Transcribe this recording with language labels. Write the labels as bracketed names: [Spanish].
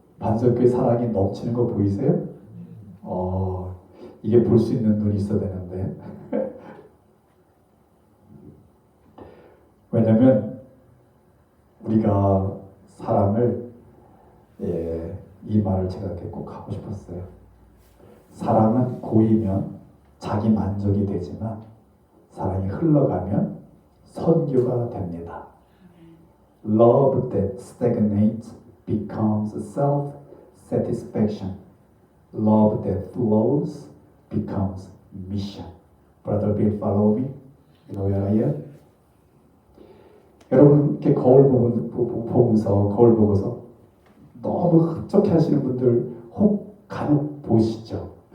[Korean] 반석교회 사랑이 넘치는 거 보이세요? 이게 볼 수 있는 눈이 있어야 되는데 왜냐면 우리가 사랑을 이 말을 제가 이렇게 꼭 하고 싶었어요. 사랑은 고이면 자기 만족이 되지만 사랑이 흘러가면 선교가 됩니다. [English] Love that stagnates becomes self-satisfaction. Love that flows becomes mission. Brother Bill, follow me. You know where I am? [Korean] 여러분 이렇게 거울 보고서 너무 흡족해 하시는 분들 혹 간혹 보시죠?